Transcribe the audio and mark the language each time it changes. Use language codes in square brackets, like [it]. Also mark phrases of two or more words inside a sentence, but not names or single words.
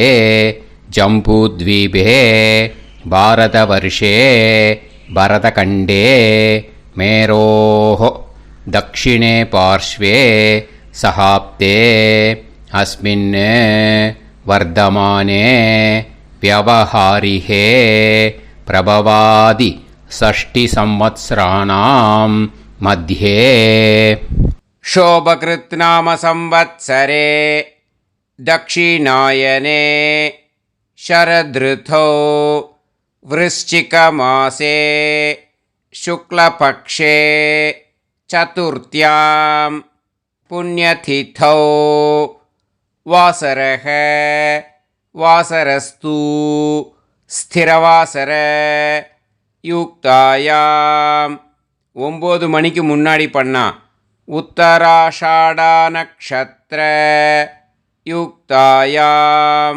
[sa] जम्बूद्वीपे भारतवर्षे भरतखण्डे मेरोः दक्षिणे पार्श्वे शकाब्दे अस्मिन् वर्तमाने व्यवहारिहे प्रभवादि 6 संवत्सराणां मध्ये शोभकृत् नाम संवत्सरे दक्षिणायने शरदृतौ वृश्चिकमासे शुक्लपक्षे चतुर्थ्यां पुण्यतिथौ वासरः वासरस्तु स्थिरवासर युक्तायाम्. [ta] 9 மணிக்கு முன்னாடி பண்ணா [sa] उत्तराषाढा नक्षत्र युक्तायाम्.